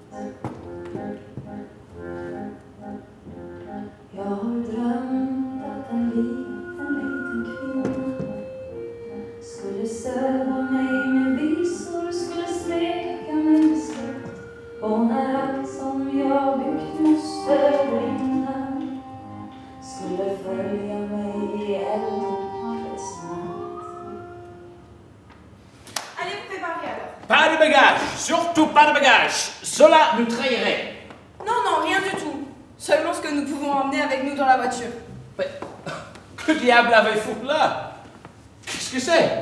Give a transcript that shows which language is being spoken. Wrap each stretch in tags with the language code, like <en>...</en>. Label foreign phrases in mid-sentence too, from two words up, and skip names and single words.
<sv>Jag har drömt att en liten kvinna skulle söva mig med visor, skulle smeka mig med skott. Och när allt som jag byggt måste brinna, skulle följa mig i eldens</sv> <fr>Allez vous préparer alors. Pas de bagages, surtout pas de bagages. Cela nous trahirait. Non, rien du tout. Seulement ce que nous pouvons emmener avec nous dans la voiture. Mais que diable avez-vous là? Qu'est-ce que c'est?</fr>